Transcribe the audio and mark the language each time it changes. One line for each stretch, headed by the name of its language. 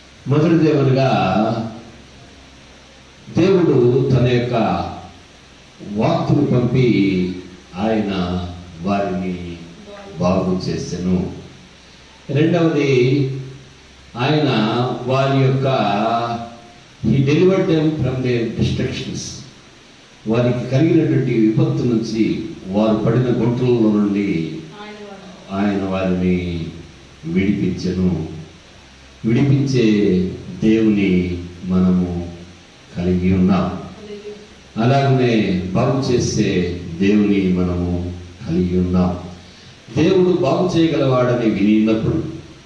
Telugu: మొదటిదేమనగా, దేవుడు తన యొక్క వాక్కును పంపి ఆయన వారిని బాగు చేసెను. రెండవది, ఆయన వారి యొక్క
English: he delivered them from their destructions.
Telugu: వారికి కలిగినటువంటి విపత్తు నుంచి, వారు పడిన గుంటలలో నుండి ఆయన వారిని విడిపించెను. విడిపించే దేవుని మనము కలిగి ఉన్నాం. అలాగనే బాగు చేసే దేవుని మనము కలిగి ఉన్నాం. దేవుడు బాగు చేయగలవాడని వినినప్పుడు